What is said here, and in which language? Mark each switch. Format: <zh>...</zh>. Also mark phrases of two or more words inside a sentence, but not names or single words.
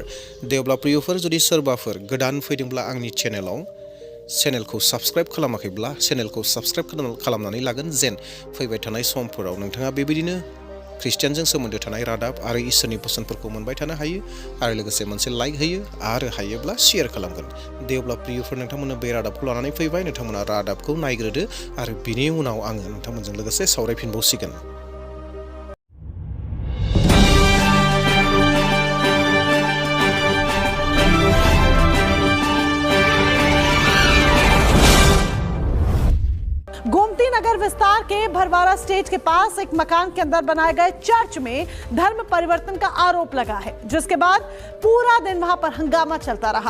<brx>दे अब्ला प्रियफोर, जुदि सोरबाफोर गोदान फैदोंब्ला आंनि चेनेलखौ साबस्क्राइब खालामाखैब्ला चेनेलखौ साबस्क्राइब खालामनानै लागोन, जेन फैबाय थानाय समफोराव नोंथाङा बेबायदिनो ख्रिस्टियानजों सोमोन्दो थानाय रादाब आरो इसोरनि बोसोनफोरखौ मोनबाय थानो हायो। आरो लोगोसे मोनसे लाइक होयो आरो हायोब्ला शेयार खालामगोन। दे अब्ला प्रियफोर, नोंथांमोननो बे रादाबखौ लानानै फैबाय। नोंथांमोना रादाबखौ नायग्रोदो आरो बिनि उनाव आङो नोंथांमोनजों लोगोसे सावरायफिनबावसिगोन।</brx> <hi>गोमती नगर विस्तार के भरवारा स्टेज के पास एक मकान के अंदर बनाए गए चर्च में धर्म परिवर्तन का आरोप लगा है, जिसके बाद पूरा दिन वहां पर हंगामा चलता रहा।</hi>